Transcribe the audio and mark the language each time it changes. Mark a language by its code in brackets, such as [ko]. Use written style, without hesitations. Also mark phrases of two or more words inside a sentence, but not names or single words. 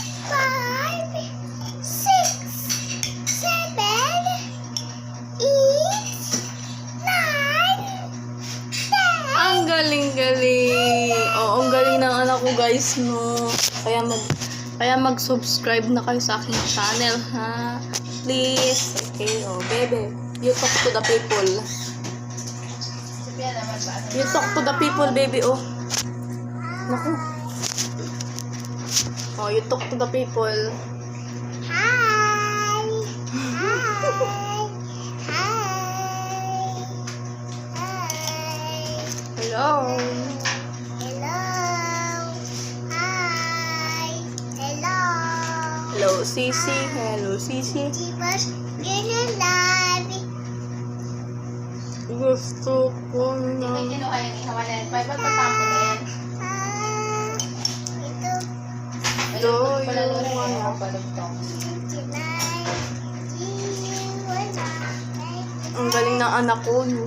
[tl] 5, 6, 7, 8, 9, 10. Ang galing-galing. Oo, ang galing ng anak ko, guys, no. Kaya mag-subscribe na kayo sa aking channel, ha? [en] Please. Okay, oh, baby. You talk to the people. [tl] Sabihan naman ba? [en] You talk to the people, baby, oh. [tl] Naku. [en] Oh, you talk to the people. Hi! Hello. Hello, Sisi. Hello, Sisi. [tl] Gusto ko Ito na. yung kinuha yung ihawa na yan. Ba't tatapon na yan? [en] Do [tl] Pala [en] you [tl] doon yung [en] wanna- [tl] kapalugtong. Ang galing ng anak ko, no?